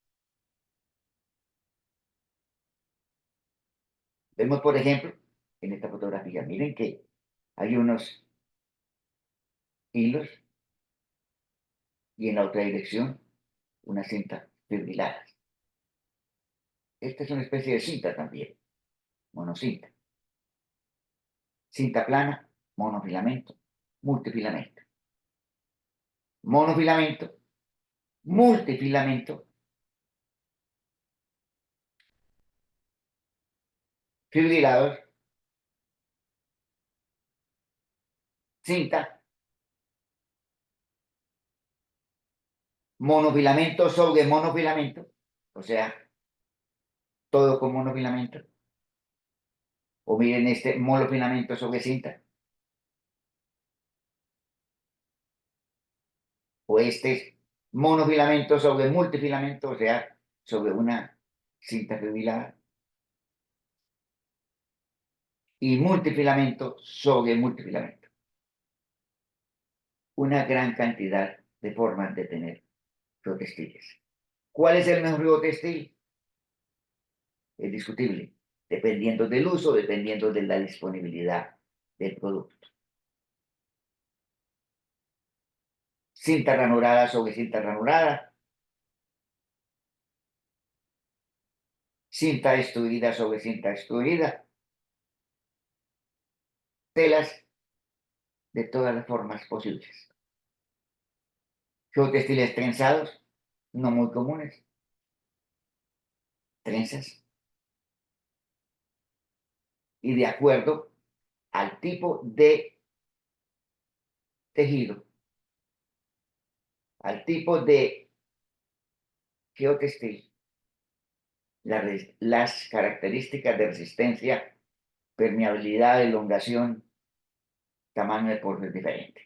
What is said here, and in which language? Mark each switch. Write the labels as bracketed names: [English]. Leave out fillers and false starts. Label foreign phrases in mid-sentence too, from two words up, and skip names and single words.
[Spanish] Vemos, por ejemplo, en esta fotografía, miren que hay unos hilos y en la otra dirección una cinta fibriladas. Esta es una especie de cinta también, monocinta. Cinta plana, monofilamento, multifilamento. Monofilamento, multifilamento, fibrilados, cinta, monofilamento sobre monofilamento, o sea, todo con monofilamento. O miren este monofilamento sobre cinta. O este es monofilamento sobre multifilamento, o sea, sobre una cinta fibrilada. Y multifilamento sobre multifilamento. Una gran cantidad de formas de tener geotextiles. ¿Cuál es el mejor geotextil? Es discutible, dependiendo del uso, dependiendo de la disponibilidad del producto. Cinta ranurada sobre cinta ranurada, cinta extruida sobre cinta extruida, telas de todas las formas posibles. Geotextiles trenzados, no muy comunes, trenzas, y de acuerdo al tipo de tejido, al tipo de geotextil, las características de resistencia, permeabilidad, elongación, tamaño de poro es diferente.